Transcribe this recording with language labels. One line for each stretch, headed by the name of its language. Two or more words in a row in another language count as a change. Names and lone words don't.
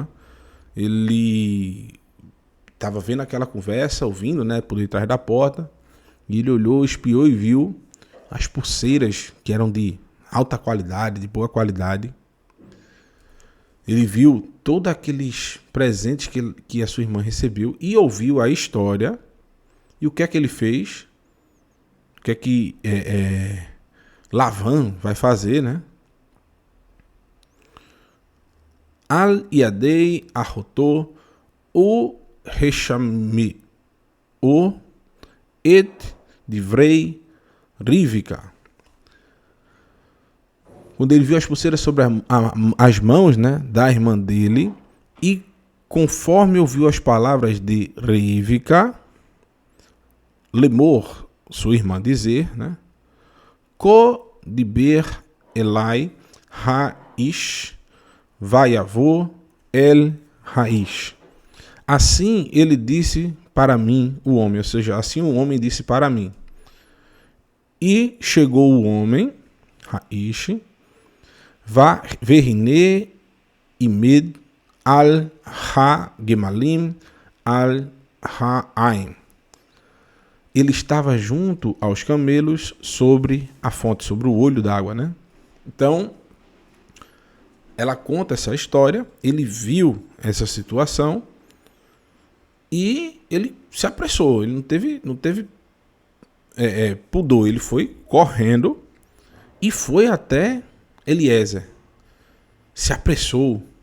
Portuguese: Ele estava vendo aquela conversa, ouvindo, né, por detrás da porta, e ele olhou, espiou e viu as pulseiras que eram de alta qualidade, de boa qualidade. Ele viu todos aqueles presentes que a sua irmã recebeu e ouviu a história. E o que é que ele fez? O que é que Lavan vai fazer, né?
Hebrew: על ידי אחותו ו רחמי ו את דברי רבקה.
Portuguese: Quando ele viu as pulseiras sobre as mãos, né, da irmã dele, e conforme ouviu as palavras de Rivka, lemor, sua irmã, dizer, né,
Hebrew: כה דבר אלי האיש ויבא אל האיש.
Portuguese: Assim ele disse para mim, o homem, ou seja, assim o homem disse para mim. E chegou o homem,
Hebrew: האיש, והנה עמד על הגמלים על העין.
Portuguese: Ele estava junto aos camelos sobre a fonte, sobre o olho d'água, né? Então, ela conta essa história, ele viu essa situação e ele se apressou, ele não teve pudor, ele foi correndo e foi até Eliezer, se apressou.